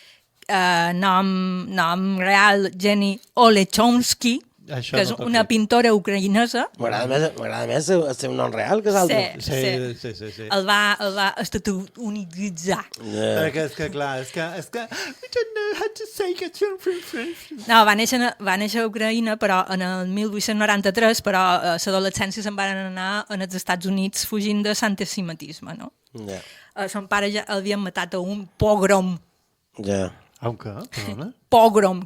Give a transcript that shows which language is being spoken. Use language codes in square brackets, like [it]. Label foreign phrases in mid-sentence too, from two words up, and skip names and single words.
[ca] nom real Jenny Olechonsky, Això que és no pot una dir. pintora ucraïnesa. M'agrada més el seu nom real que l'altre. Sí. El va estatunitzar. Perquè és que, clar, és que... [en] I don't know how to say it. [ca] No, va néixer a Ucraïna, però en el 1893, però a l'adolescència se'n van anar als Estats Units fugint de l'antisemitisme, no? Ja. Son pare ja l'havien matat a un pogrom. Ja. Un què? Perdona? Pogrom.